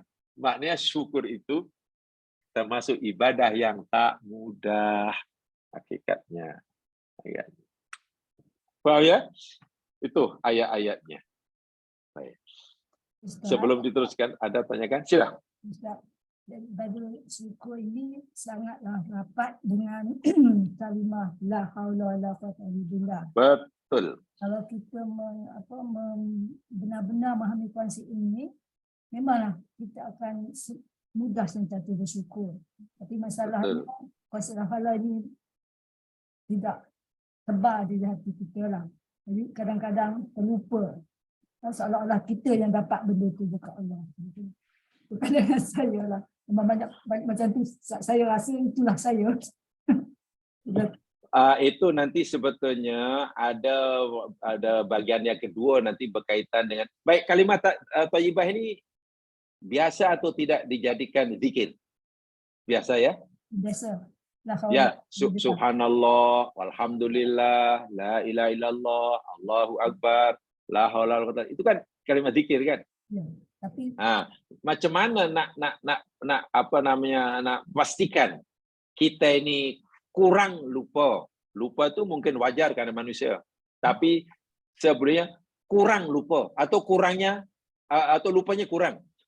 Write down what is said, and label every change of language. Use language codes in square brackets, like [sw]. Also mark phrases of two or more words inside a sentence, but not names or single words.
[id] Maknanya syukur itu termasuk ibadah yang tak mudah hakikatnya. Paham ya? Itu ayat-ayatnya. Baik. Sebelum diteruskan, ada tanyakan? Silakan. [ms] Ustaz, daripada syukur ini sangatlah rapat dengan kalimah [ar] لا حول ولا قوة إلا بالله. [id] Betul. [ms] Kalau kita benar-benar memahami konsep ini, memanglah kita akan mudah sentiasa bersyukur. Tapi masalahnya konsep [ar] لا حول [ms] ini tidak tebal di hati kita lah. Jadi kadang-kadang terlupa. Seolah-olah kita yang dapat benda itu dekat Allah. Bukan dengan saya lah. Banyak macam tu saya rasa itulah saya. [id] Itu nanti sebetulnya ada bagian yang kedua nanti berkaitan dengan baik kalimat thayyibah ini biasa atau tidak dijadikan zikir? Biasa ya? Biasa. Ya, [ar] سبحان الله، والحمد لله، لا إله إلا الله، الله أكبر، لا حول ولا قوة. [id] Itu kan kalimat zikir kan? [ms] Ya, tapi macam mana nak pastikan kita ini kurang lupa. [id] Lupa itu mungkin wajar karena manusia. Tapi sebenarnya kurang lupa atau kurangnya atau lupanya kurang.